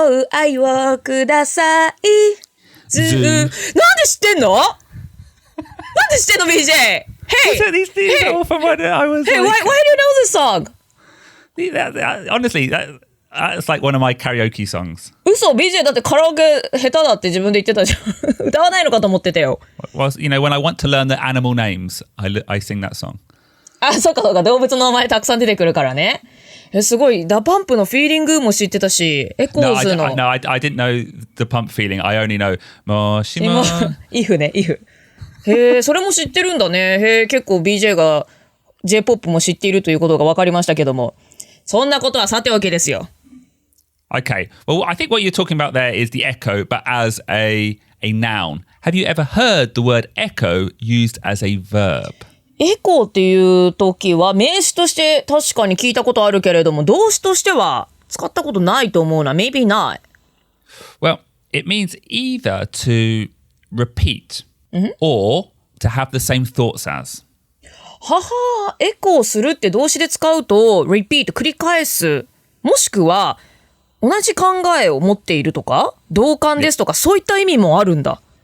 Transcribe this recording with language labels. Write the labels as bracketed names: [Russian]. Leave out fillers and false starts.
[Japanese] 愛をください。なんで知ってんの BJ? [English] Hey! These are all from when I was Hey, why do you know this song? Honestly, it's like one of my karaoke songs. [Japanese] 嘘 BJ だってカラオケ下手だって自分で言ってたじゃん。歌わないのかと思ってたよ。 [English] Well, when I want to learn the animal names, I sing that song. [Japanese] あ、そうか。動物の名前たくさん出てくるからね。すごい。ダパンプのフィーリングも知ってたし、エコーズの。 [English] No, I didn't know the pump feeling. I only know もしも。 if ね、if。 [Japanese] へえ、それも知ってるんだね。へえ、結構 BJ が J-POP も知っているということが分かりましたけども。そんなことはさておきですよ。 [English] Okay. Well, I think what you're talking about there is the echo, but as a noun. Have you ever heard the word echo used as a verb? [Japanese] エコーっていう時は名詞として確かに聞いたことあるけれども、動詞としては使ったことないと思うな。 [English] Maybe not. Well, it means either to repeat or to have the same thoughts as. [Japanese] はは、エコーするって動詞で使うと repeat 繰り返す、もしくは同じ考えを持っているとか同感ですとか、そういった意味もあるんだ。